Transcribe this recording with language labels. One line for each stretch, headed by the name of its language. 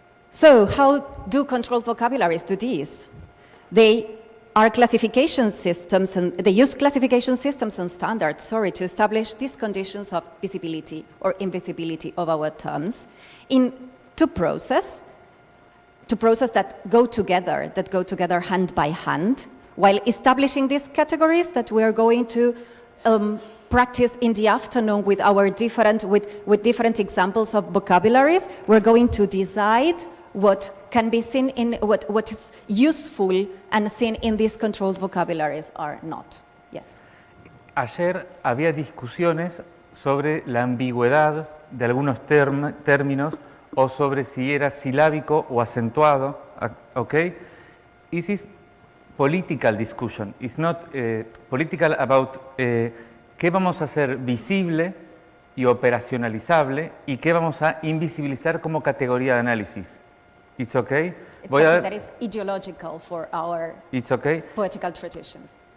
English: So how do controlled vocabularies do this? They are classification systems, and they use classification systems and standards, to establish these conditions of visibility or invisibility of our terms to process that go together hand by hand, while establishing these categories that we are going to practice in the afternoon with our different examples of vocabularies. We're going to decide what can be seen in what is useful and seen in these controlled vocabularies or not. Yes.
Spanish: Ayer había discusiones sobre la ambigüedad de algunos términos o sobre si era silábico o acentuado, okay?
English: This is political discussion. It's not political about
Spanish: qué vamos a hacer visible y operacionalizable y qué vamos a invisibilizar como categoría de análisis.
English: It's okay. That is ideological for our poetical traditions.